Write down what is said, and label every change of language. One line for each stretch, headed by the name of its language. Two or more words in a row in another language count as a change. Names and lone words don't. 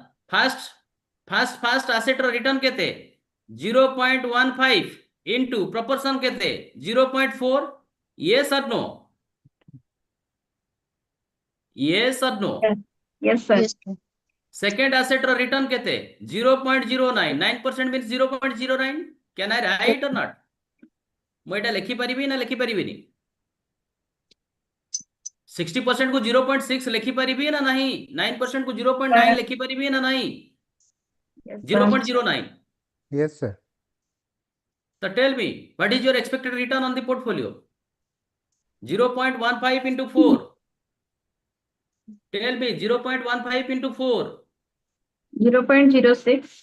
English: First asset return kete 0.15 into proportion kete 0.4. Yes or no? Yes or no? Yes, sir. Yes, sir. Second asset return kete 0.09. 9% means 0.09. Can I write or not?
Odia: ମୁଁ ଏଟା ଲେଖି ପାରିବି ନା ଲେଖି ପାରିବିନି? 60% को 0.6 ଲେଖି ପାରିବି ନା ନାହିଁ? 9% को 0.9 ଲେଖି ପାରିବି ନା ନାହିଁ? 0.09.
English: Yes, sir. So tell me, what is your expected return on the portfolio? 0.15 into 4. Tell me 0.15 into 4. 0.06.